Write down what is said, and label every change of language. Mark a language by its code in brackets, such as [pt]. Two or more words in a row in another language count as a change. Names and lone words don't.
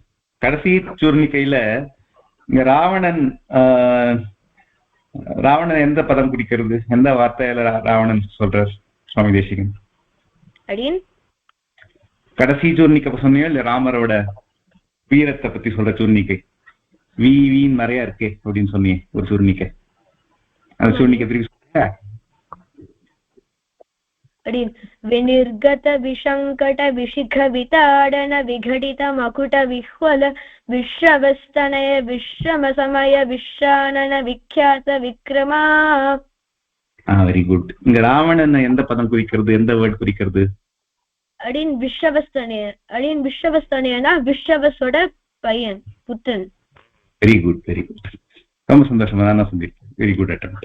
[ta] கடைசி சூர்ணிக்கையில இங்க ராவணன் எந்த பதம் குடிக்கிறது, எந்த வார்த்தையில ராவணன் சொல்றார் சுவாமி தேசிகன்? கடைசி சூர்ணிக்கை சொன்னீங்க இல்ல, ராமரோட வீரத்தை பத்தி சொல்ற சூர்ணிக்கை, வீண் நிறைய இருக்கே அப்படின்னு சொன்னீங்க ஒரு சூர்ணிக்கை, அந்த சூர்ணிக்கை திருப்பி சொல்லுங்க. [sa] विनिर्गत विशंकट विशिख विताडन विघटित मकुट विह्वल विश्रवस्तनय विश्रम समय विश्रानन विख्यात विक्रमा. [en] very good. [ta] இங்க ராவணன் எந்த பதம் குறிக்கிறது, எந்த வேர்ட் குறிக்கிறது? அடின் விஸ்ரவஸ்தனய. அடின் விஸ்ரவஸ்தனயனா விஸ்ரவஸோட பையன், புத்தன். [en] very good, very good. [ta] ரொம்ப சந்தோஷமா தான் சொல்லிருக்கேன். [en] very good attempt.